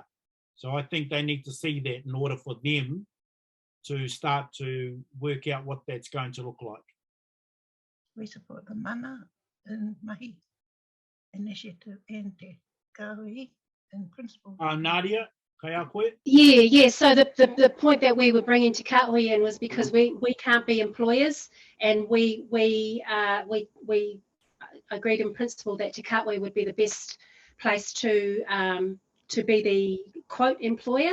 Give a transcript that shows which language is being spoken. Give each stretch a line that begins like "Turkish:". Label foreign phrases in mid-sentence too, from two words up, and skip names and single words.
English: So I think they need to see that in order for them to start to work out what that's going to look like. We support the mana and mahi initiative and Te Kāhui in principle. Nadia,
Māori: kai a koe?
English: Yeah. So the point that we were bringing Te Kāhui in was because we can't be employers, and we agreed in principle that Te Kāhui would be the best place to be the quote employer.